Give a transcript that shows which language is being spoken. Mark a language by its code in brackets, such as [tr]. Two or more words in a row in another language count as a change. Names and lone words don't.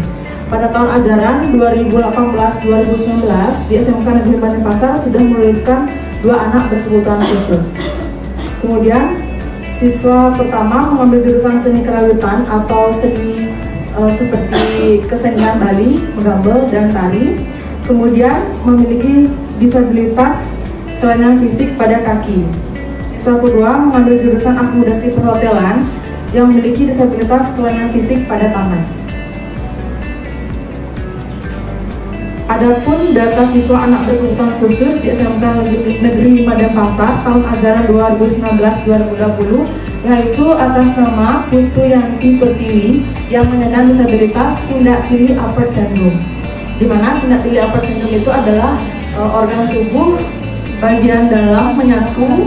[id] Pada tahun ajaran 2018-2019 di SMK Negeri 5 Denpasar sudah meluluskan 2 anak berkebutuhan khusus. Kemudian siswa pertama mengambil jurusan seni kerawitan atau seni seperti kesenian Bali, menggambel, dan tari. Kemudian memiliki disabilitas kelainan fisik pada kaki. Siswa kedua mengambil jurusan akomodasi perhotelan yang memiliki disabilitas kelainan fisik pada tangan. Adapun data siswa anak berkebutuhan khusus di SMK Negeri 5 Denpasar tahun ajaran 2019-2020 yaitu atas nama Putu Yanti Pertiwi yang menyandang disabilitas Sindakili Upper Syndrome, di mana Sindakili Upper Syndrome itu adalah organ tubuh bagian dalam menyatu.